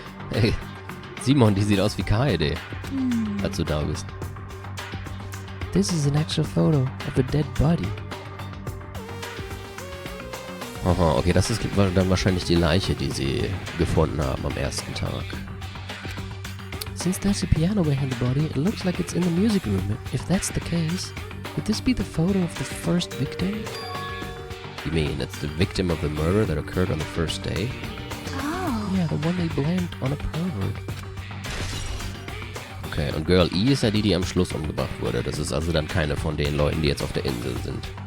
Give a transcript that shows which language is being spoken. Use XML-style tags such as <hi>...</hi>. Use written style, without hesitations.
<de>Hey, Simon, die sieht aus wie KD. Als du da bist.</de> <en>This is an actual photo of a dead body.</en> <de>Aha, okay, das ist dann wahrscheinlich die Leiche, die sie gefunden haben am ersten Tag.</de> <en>Since there's a piano behind the body, it looks like it's in the music room. If that's the case, would this be the photo of the first victim? You mean it's the victim of the murder that occurred on the first day? Oh. Yeah, the one they blamed on a pervert.</en> <de>Okay, und Girl E ist ja die, die am Schluss umgebracht wurde. Das ist also dann keine von den Leuten, die jetzt auf der Insel sind.</de>